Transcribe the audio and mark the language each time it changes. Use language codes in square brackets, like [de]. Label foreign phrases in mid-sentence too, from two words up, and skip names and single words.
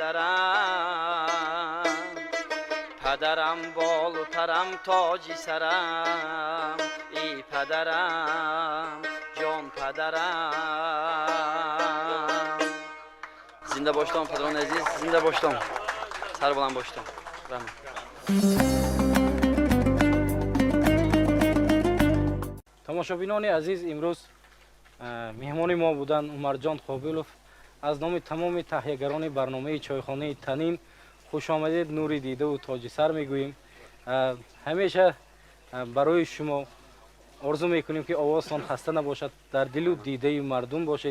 [fa] پدرم پدرم بال و پرم تاجی سرم ای پدرم جان پدرم زنده باشتم پدران عزیز زنده باشتم سر بلند باشتم [tg] тамошобинони азиз имрӯз меҳмони мо буданд умарҷон қобилов аз номи тамоми таҳиягарони барномаи чойхонаи танин хушомадед нури дидаву тоҷи сар мегӯем ҳамеша барои шумо орзу мекунем ки овозтон хаста набошад, дар дилу дидаи мардум бошед.